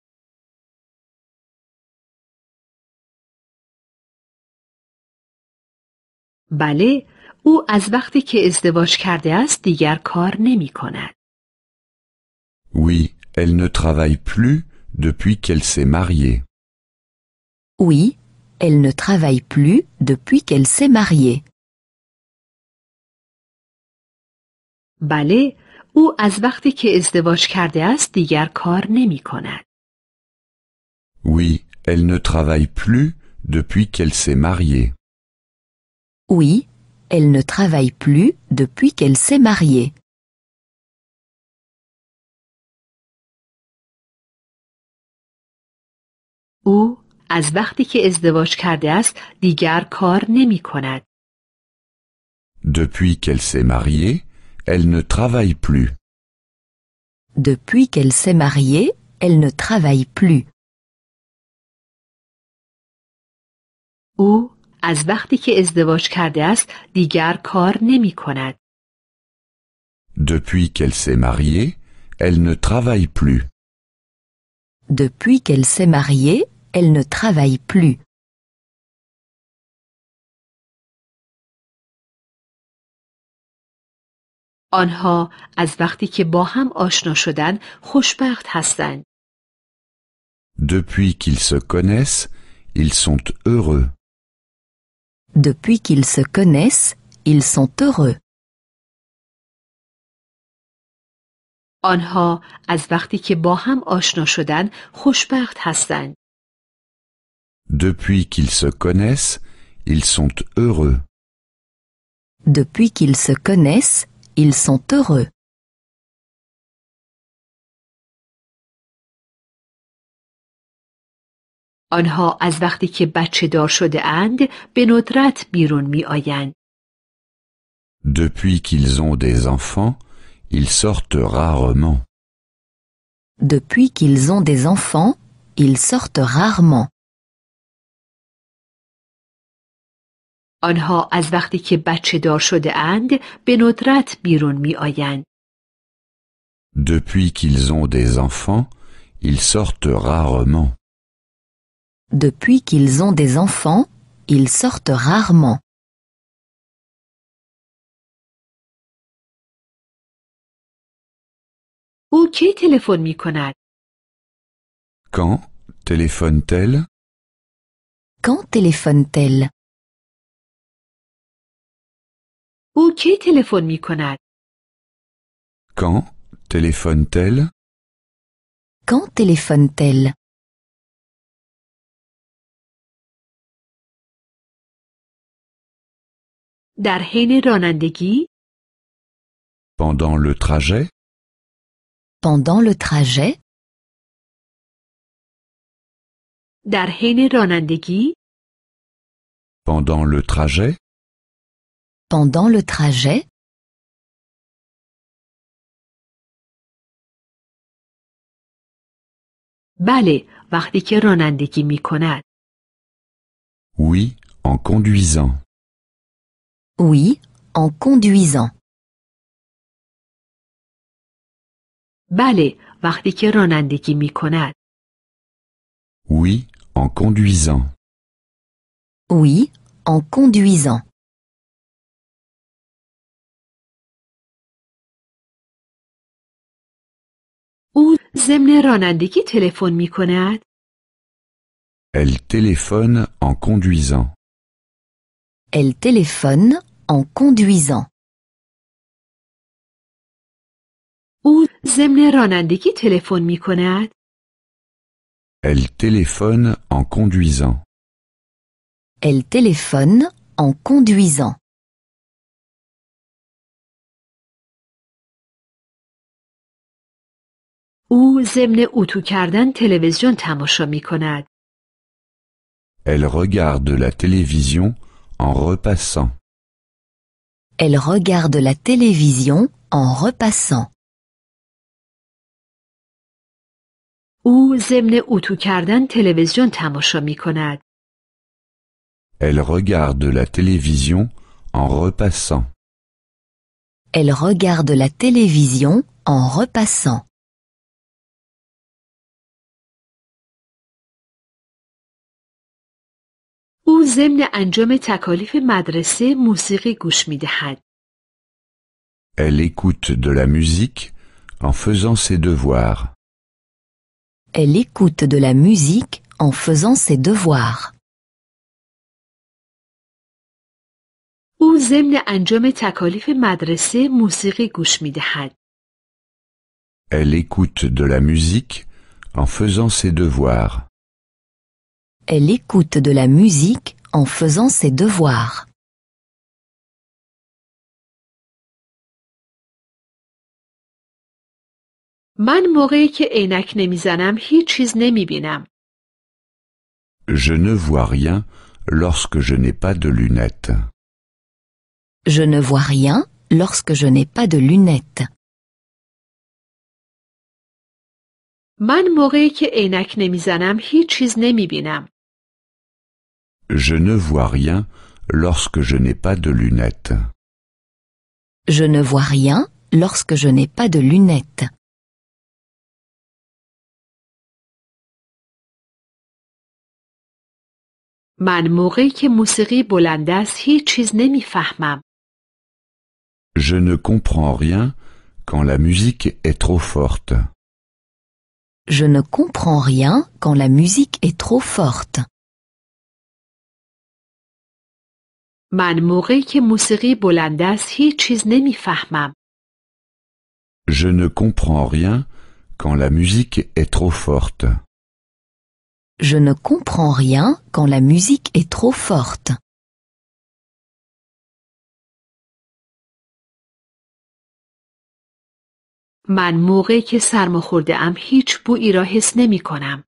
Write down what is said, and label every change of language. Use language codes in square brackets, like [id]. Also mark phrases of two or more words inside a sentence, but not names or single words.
[fa] بله، او از وقتی که ازدواج کرده است دیگر کار نمی کند. [fr] Oui, elle ne travaille plus depuis qu'elle s'est mariée. Oui, elle ne travaille plus depuis qu'elle s'est mariée. [fa] بله، او از وقتی که ازدواج کرده است دیگر کار نمی کند. [fr] Oui, elle ne travaille plus depuis qu'elle s'est mariée. Oui, elle ne travaille plus depuis qu'elle s'est mariée. [fa] او از وقتی که ازدواج کرده است دیگر کار نمی کند. [fr] Depuis qu'elle s'est mariée, elle ne travaille plus. Depuis qu'elle s'est mariée, elle ne travaille plus. [fa] او از وقتی که ازدواج کرده است دیگر کار نمی کند. [fr] Depuis qu'elle s'est mariée, elle ne travaille plus. Depuis qu'elle s'est mariée, elle ne travaille plus. [fa] آنها از وقتی که با هم آشنا شدند خوشبخت هستند. [fr] Depuis qu'ils se connaissent, ils sont heureux. Depuis qu'ils se connaissent, ils sont heureux. [fa] آنها از وقتی که با هم آشنا شدند خوشبخت هستند. [fr] Depuis qu'ils se connaissent, ils sont heureux. Depuis qu'ils se connaissent, ils sont heureux. [fa] آنها از وقتی که بچه دار شده اند به ندرت بیرون می آیند. [fr] Depuis qu'ils ont des enfants, ils sortent rarement. Depuis qu'ils ont des enfants, ils sortent rarement. [fa] آنها از وقتی که بچه دار شده اند به ندرت بیرون می آیند. [fr] Depuis qu'ils ont des enfants, ils sortent rarement. Depuis qu'ils ont des enfants, ils sortent rarement. [fa] او کی تلفن می کند؟ [fr] Quand téléphone-t-elle? Quand téléphone-t-elle? [fa] او کی تلفن می کند؟ [fr] Quand téléphone-t-elle? Quand téléphone-t-elle? [fa] در حین رانندگی؟ [fr] Pendant le trajet? Pendant le trajet? [fa] در حین رانندگی؟ [fr] Pendant le trajet? Pendant le trajet? [fa] بله، وقتی که رانندگی می کند. [fr] Oui, en conduisant. Oui, en conduisant. [fa] بله، وقتی که رانندگی می کند. [fr] Oui, en conduisant. Oui, en conduisant. [fa] او ضمن رانندگی تلفن می کند. [fr] Elle téléphone en conduisant. Elle téléphone en conduisant. [fa] او ضمن رانندگی تلفن می کند. [fr] Elle téléphone en conduisant. Elle téléphone en conduisant. [fa] او ضمن اتو کردن تلویزیون تماشا می کند. [fr] Elle regarde la télévision en repassant. Elle regarde la télévision en repassant. [fa] او ضمن اتو کردن تلویزیون تماشا می کند. [fr] Elle regarde la télévision en repassant. Elle regarde la télévision en repassant. [fa] او ضمن انجام تکالیف مدرسه موسیقی گوش می دهد. [fr] Elle écoute de la musique en faisant ses devoirs. Elle écoute de la musique en faisant ses devoirs. [fa] او ضمن انجام تکالیف مدرسه موسیقی گوش می دهد. [fr] Elle écoute de la musique en faisant ses devoirs. Elle écoute de la musique en faisant ses devoirs. [fa] من موقعی که عینک نمیزنم هیچ چیز نمی بینم. [fr] Je ne vois rien lorsque je n'ai pas de lunettes. Je ne vois rien lorsque je n'ai pas de lunettes. [fa] من موقعی که عینک نمیزنم هیچ چیز نمی بینم. [fr] Je ne vois rien lorsque je n'ai pas de lunettes. Je ne vois rien lorsque je n'ai pas de lunettes. [fa] من موقعی که موسیقی بلند است هیچ چیز نمیفهمم. [fr] Je ne comprends rien quand la musique est trop forte. Je ne comprends rien quand la musique est trop forte. [fa] من موقعی که موسیقی بلند است هیچ چیز نمیفهمم. [fr] Je ne comprends rien quand la musique est trop forte. Je ne comprends rien quand la musique est trop forte. [fa] من موقعی که سرماخورده ام هیچ بویی را حس نمی کنم.